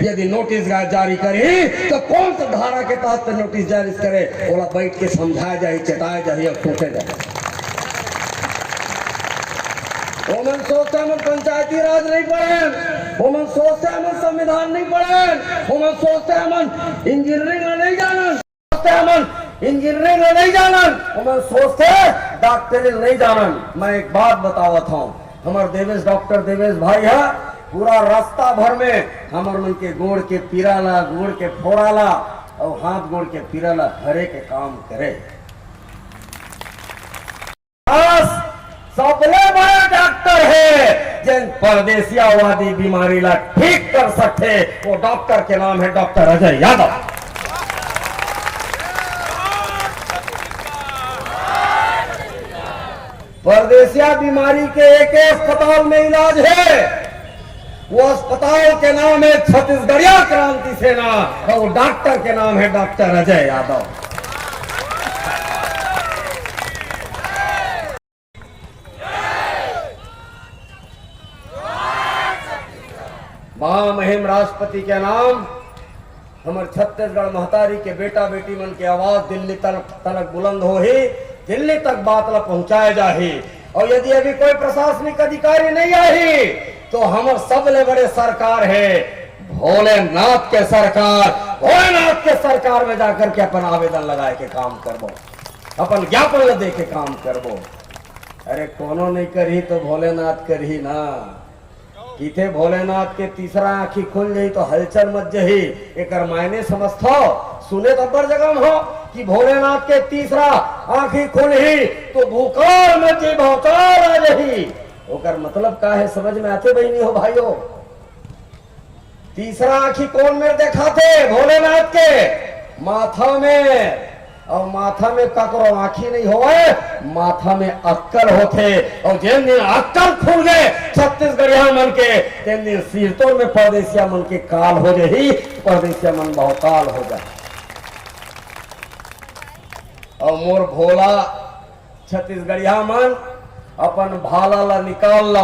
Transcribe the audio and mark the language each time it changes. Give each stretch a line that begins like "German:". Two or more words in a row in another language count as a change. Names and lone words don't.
Chhattisgarhi: यदि नोटिस जारी करे तो कौन सा धारा के तहत नोटिस जारी करे, बोला बैठ के समझाया जाए, चटाया जाए और सोचे जाए। ओमन सोचते हम पंचायती राज नहीं पढ़े, ओमन सोचते हम संविधान नहीं पढ़े, ओमन सोचते हम इंजीनियरिंग नहीं जानन, सोचते हम इंजीनियरिंग नहीं जानन, ओमन सोचते डॉक्टरी नहीं जानन। मैं एक बात बतावत हूँ, हमार देवेश डॉक्टर देवेश भाई है, पूरा रास्ता भर में हमार मन के गोड़ के पीराला, गोड़ के फोड़ाला और हाथ गोड़ के पीराला हरे के काम करे। सबले बड़ा डॉक्टर है जिन परदेसियावादी बीमारी ला ठीक कर सकते, वो डॉक्टर के नाम है डॉक्टर अजय यादव। परदेसिया बीमारी के एक अस्पताल में इलाज है, वो अस्पताल के नाम है छत्तीसगढ़िया क्रांति सेना और वो डॉक्टर के नाम है डॉक्टर अजय यादव। महामहिम राष्ट्रपति के नाम हमारे छत्तीसगढ़ महतारी के बेटा बेटी मन की आवाज दिल्ली तक बुलंद हो ही, दिल्ली तक बात ला पहुंचाया जाही। और यदि अभी कोई प्रशासनिक अधिकारी नहीं आई तो हमारे सबले बड़े सरकार है भोलेनाथ के सरकार। भोलेनाथ के सरकार में जाकर के अपन आवेदन लगाए के काम करबो, अपन ज्ञापन दे के काम करबो। अरे कोनो नहीं करी तो भोलेनाथ करही ना, किथे भोलेनाथ के तीसरा आंखी खुल जाई तो हलचल मच जही। एक मायने समझो, सुने तो बड़ जगह हो कि भोलेनाथ के तीसरा आंखी खुल ही तो भूकाल में जी भौकाल आ जही। ओकर मतलब का है समझ में आते बहनी हो भाइयों? तीसरा आंखी कौन में देखा थे? भोलेनाथ के माथा में। और माथा में ककरो आंखी नहीं होए, माथा में अक्कल होते। और जिन दिन अक्कल खुल गए छत्तीसगढ़िया मन के, तीन दिन सिरतों में परदेसिया मन के काल हो जाही, परदेसिया मन बहुकाल हो जाए। और मोर भोला छत्तीसगढ़िया मन अपन भाला ला निकाल लो।